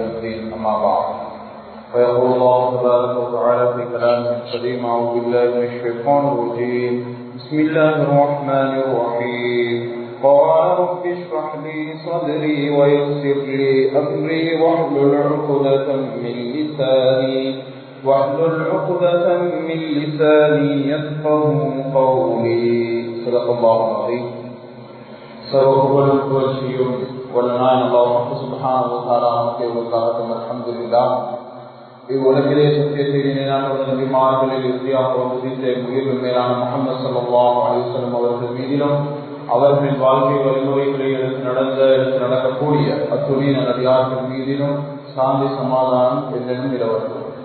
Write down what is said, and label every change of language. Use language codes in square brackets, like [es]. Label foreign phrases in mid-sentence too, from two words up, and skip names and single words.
[ar] الدين أما بعد فيقول الله تبارك وتعالى في كلامه القديم أعوذ بالله من الشيطان الرجيم بسم الله الرحمن الرحيم قال رب اشرح لي صدري ويسر لي أمري واحلل عقدة من لساني يفقه قولي صدق الله العظيم. [ta] சர்வபுகழும் புகழ்ச்சியும் வல்லநாயன் அல்லாஹ் [ar] سبحانه وتعالى [ta] நமக்கு அல்ஹம்துலில்லாஹ். இவ்வுலகிலே சத்தியத்தை நிலைநாட்டுவதன் நபிமார்களில் இறுதியாக உதித்த உயிர்கள் மேலான முஹம்மது [ar] صلى الله عليه وسلم [ta] அவர்கள் மீதிலும் அவர்களின் வாழ்க்கை வழிமுறைகளை எடுத்து நடக்கக்கூடிய அத்துணை நல்லடியார்கள் மீதிலும் சாந்தி சமாதானம் என்றும் நிலவரும்.